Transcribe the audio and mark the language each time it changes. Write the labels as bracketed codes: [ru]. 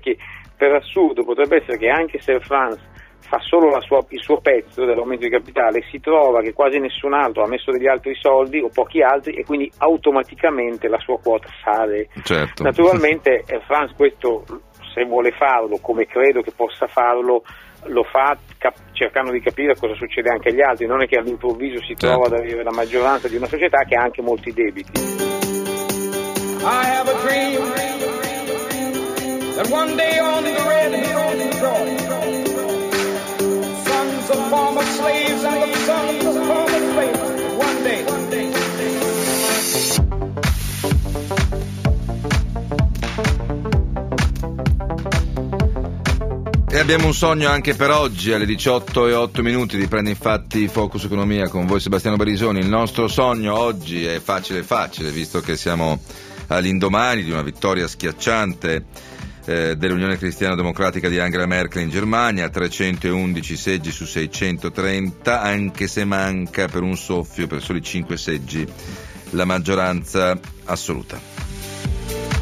[it] Che per assurdo potrebbe essere che anche se Air France fa solo il suo pezzo dell'aumento di capitale, si trova che quasi nessun altro ha messo degli altri soldi o pochi altri, e quindi automaticamente la sua quota sale. Certo. Naturalmente Air France questo, se vuole farlo, come credo che possa farlo, lo fa cercando di capire cosa succede anche agli altri. Non è che all'improvviso si trova ad avere la maggioranza di una società che ha anche molti debiti. [en] I have a dream that one day on the red hills of Troy, sons of former slaves and the sons of former slaves, one day. [it] abbiamo un sogno anche per oggi alle 18:08, riprende infatti Focus Economia con voi Sebastiano Barisoni. Il nostro sogno oggi è facile, visto che siamo all'indomani di una vittoria schiacciante dell'Unione Cristiana Democratica di Angela Merkel in Germania, 311 seggi su 630, anche se manca per un soffio, per soli 5 seggi, la maggioranza assoluta.